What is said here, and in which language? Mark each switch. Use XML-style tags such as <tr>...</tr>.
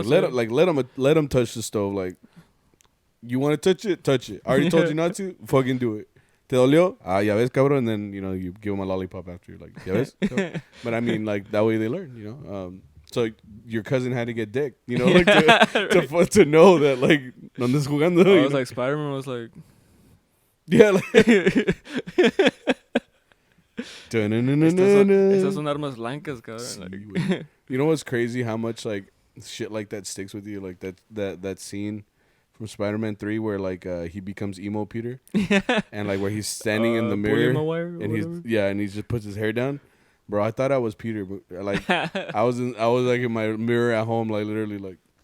<en>like let him touch the stove. Like, you want to touch it, touch it. I already told you not to. Fucking do it.</en> <es>Te dolió? Ah, ya ves, cabrón.</es> <en>And then you give him a lollipop after. Like,</en> <es>ya ves?</es> <en>But I mean, like that way they learn. So your cousin had to get dick, like to know that like</en> <es>no andes jugando.</es> <en>I was like Spider-Man was like, yeah, like</en> <es>Estas son armas blancas, cabrón.</es> <en>Like, you know what's crazy? How much like shit like that sticks with you? Like that scene from Spider-Man 3 where like he becomes emo Peter, and like where he's standing in the mirror and he just puts his hair down. Bro, I thought I was Peter, but like I was like in my mirror at home, like literally like.</en>